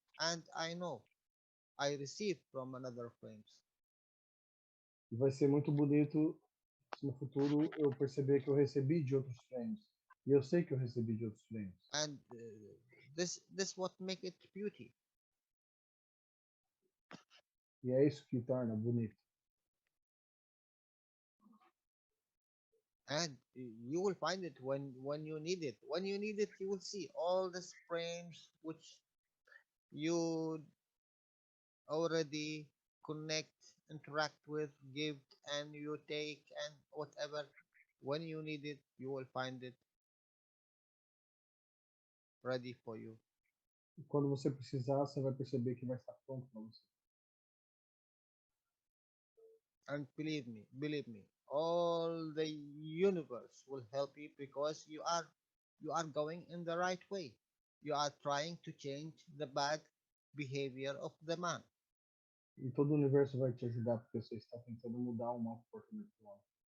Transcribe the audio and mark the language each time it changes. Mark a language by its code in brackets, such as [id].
[en] And I know I receive from another frames. [pt] E vai ser muito bonito se no futuro eu perceber que eu recebi de outros frames. E eu sei que eu recebi de outros frames. [en] And this what make it beauty. [pt] E é isso que torna bonito. [en] And you will find it when you need it. When you need it, you will see all these frames which you already connect, interact with, give, and you take, and whatever. When you need it, you will find it ready for you. [pt] E quando você precisar, você vai perceber que vai estar pronto para você. [en] And believe me, all the universe will help you because you are going in the right way. You are trying to change the bad behavior of the man. [pt] E todo o universo vai te ajudar porque você está tentando mudar o mau comportamento do homem.